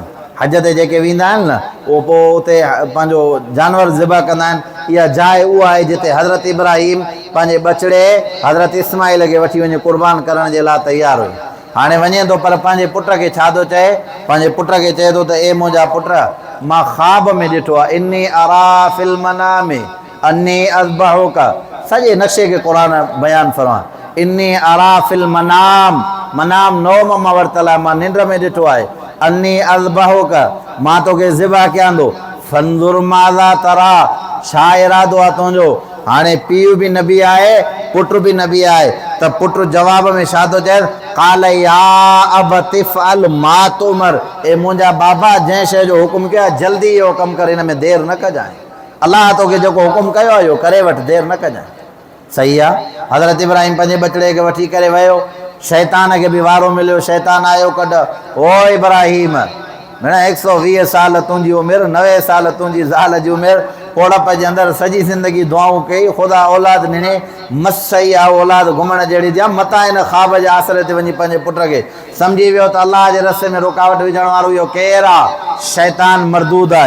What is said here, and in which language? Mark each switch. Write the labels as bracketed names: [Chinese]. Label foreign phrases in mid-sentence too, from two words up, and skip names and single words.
[Sindhi] हज ते जेके वेंदा आहिनि न, उहो पोइ उते पंहिंजो जानवर ज़िबह कंदा आहिनि। इहा जाइ उहा आहे जिते हज़रत इब्राहीम पंहिंजे बछड़े हज़रत इस्माइल खे वठी वञी क़ुर्बान करण जे लाइ तयारु हुयो। हाणे वञे थो पर पंहिंजे पुट खे छा थो चए? पंहिंजे पुट खे चए थो त ए मुंहिंजा पुट, मां ख़्वाब में ॾिठो आहे, [Arabic] إني أرى في المنام أني أذبحك. [Sindhi] सॼे नक्शे खे क़ुर बयानु फरमा। [Arabic] إني أرى في المنام, [Sindhi] मनाम नौम मां वरितल आहे, मां निंड में ॾिठो आहे। [Arabic] أني أذبحك, [Sindhi] मां तोखे ज़िबह कयां थो। [Arabic] فانظر ماذا ترى, [Sindhi] छा इरादो आहे तुंहिंजो? हाणे पीउ बि नबी आहे, पुट बि नबी आहे। त पुट जवाब में छा थो चए? [Arabic] قال يا أبت افعل ما تؤمر, [Sindhi] ए मुंहिंजा बाबा जंहिं शइ जो हुकुम कयो आहे जल्दी इहो कमु कर, हिन में देरि न कजांइ। अल्लाह तोखे जेको हुकुम कयो आहे इहो करे वठ, देरि न कजांइ। सही आहे। हज़रत इब्राहिम पंहिंजे बचिड़े खे वठी करे वियो, शैतान खे बि वारो मिलियो, शैतान आयो कढ, ओ इब्राहिम भेण 120 साल तुंहिंजी उमिरि, 90 साल तुंहिंजी ज़ाल जी उमिरि, ओड़प जे अंदरि सॼी ज़िंदगी दुआऊं कई, ख़ुदा औलाद ॾिने, मस सही आहे औलाद घुमण जहिड़ी ॾियां, मतां हिन ख़्वाब जे आसिरे ते वञी पंहिंजे पुट खे सम्झी वियो त अलाह जे रस्ते में रुकावट विझण वारो इहो केरु आहे, शैतान मरदूद आहे।